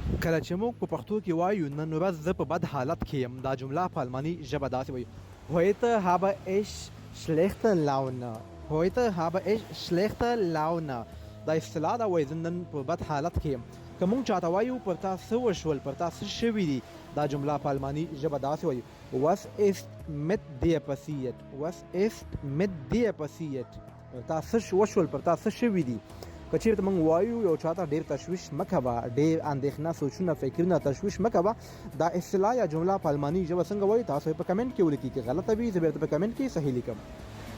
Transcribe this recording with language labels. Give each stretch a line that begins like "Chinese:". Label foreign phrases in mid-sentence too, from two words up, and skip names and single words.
Pashto: کله چې موږ په پښتو کې وایو نن ورځ زه په بد حالت کې یم دا جمله په الماني ژبه داسې وایي
German: heute habe ich schlechte Laune heute habe ich schlechte
Pashto: Laune دا اصطلاح دا وایي زه نن په بد حالت کې یم که موږ چاته وایو پر تا څه وشول پر تا څه شوي دي دا جمله په الماني ژبه داسې وایي
German: was ist mit dir passiert was ist mit dir passiert
Pashto: پر تا څه وشول پر تا څه شوي دي که چېرته موږ وایو یو چاته ډېر تشویش مه کوه ډېر اندېښنه سوچونه فکرونه تشویش مه کوه دا اصطلاح یا جمله په الماني ژبه څنګه وایي تاسو یې په کمنټ کې ولیکئ که غلطه وي زه بېرته په کمنټ کې صحیح لیکم